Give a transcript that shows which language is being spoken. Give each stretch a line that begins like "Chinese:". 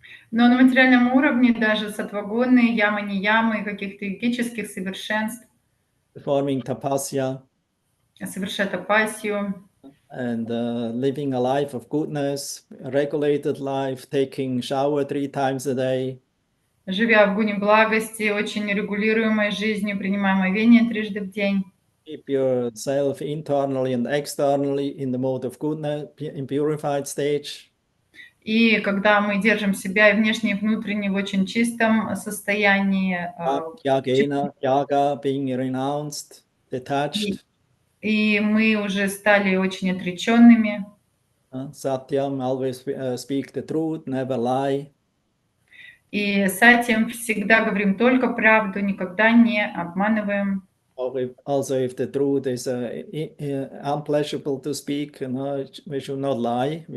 Russian: Но на материальном уровне даже сатвагоны, ямы-ниямы, каких-то йогических совершенств,
English: Performing tapasya.
Russian: Совершать тапасию.
English: And living a life of goodness, regulated life, taking shower 3 times a day.
Russian: Живя в гуне благости, очень регулируемой жизнью, принимая омовение 3 в день.
English: Keep yourself internally and externally in the mode of goodness, in purified stage.
Russian: И когда мы держим себя и внешне, и внутренне в очень чистом состоянии,
English: Yaga, being renounced, detached.
Russian: И мы уже стали очень отреченными.
English: Satyam, always speak the truth, never lie.
Russian: И с этим всегда говорим только правду, никогда не обманываем.
English: Also, if the truth is unpleasurable to speak, we should not lie.